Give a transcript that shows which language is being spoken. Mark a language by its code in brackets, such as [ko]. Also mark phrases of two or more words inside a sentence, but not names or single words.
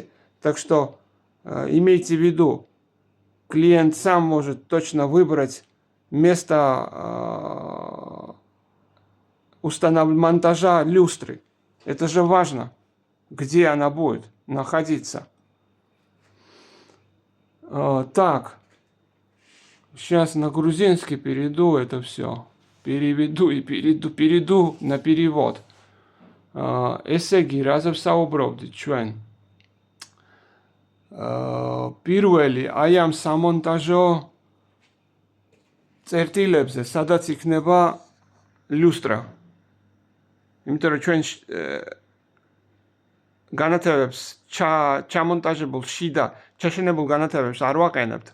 [ru] Так что имейте в виду, клиент сам может точно выбрать место монтажа люстры. Это же важно, где она будет находиться. Так, сейчас на грузинский перейду это все. Переведу и перейду на перевод. [ka] Ესე იგი, რაზეც საუბრობდით ჩვენ. პირველი აი ამ სამონტაჟო წერტილებზე, სადაც იქნება люстра. იმიტომ რომ ჩვენ განათებებს ჩამონტაჟებულ შიდა ჩაშენებულ განათებებს არ ვაყენებთ.